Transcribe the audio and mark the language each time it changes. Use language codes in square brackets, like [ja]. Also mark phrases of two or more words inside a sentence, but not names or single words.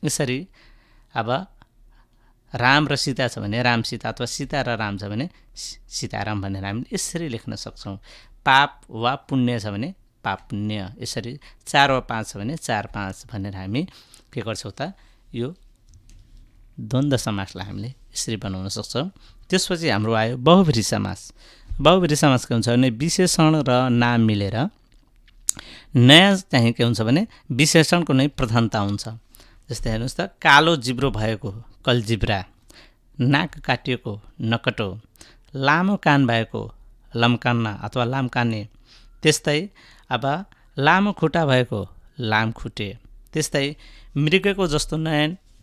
[ne] यसरी अब राम र सीता छ भने राम सीता अथवा सीता र राम छ भने सीताराम भनेर हामीले यसरी लेख्न सक्छौँ। पाप वा पुण्य छ भने पाप पुण्य, यसरी 4 वा 5 छ भने 4 5 भनेर हामी के गर्छौँ त यो द्वन्द्व समासलाई हामीले यसरी बनाउन सक्छौँ। त्यसपछि हाम्रो आयो बहुब्रीहि समास। बहुब्रीहि समास के हुन्छ भने विशेषण र नाम मिलेर नयाँ चाहिँ के हुन्छ भने विशेषणको नै प्रधानता हुन्छ। जस्तै हेर्नुहोस् त कालो जिब्रो भएको कलजिब्रा, नाक काटिएको नकटो, लामो कान भएको लम्कान्ना अथवा लामकाने, त्यस्तै अब लामो खुट्टा भएको लामखुट्टे, त्यस्तै मृगको जस्तो नयन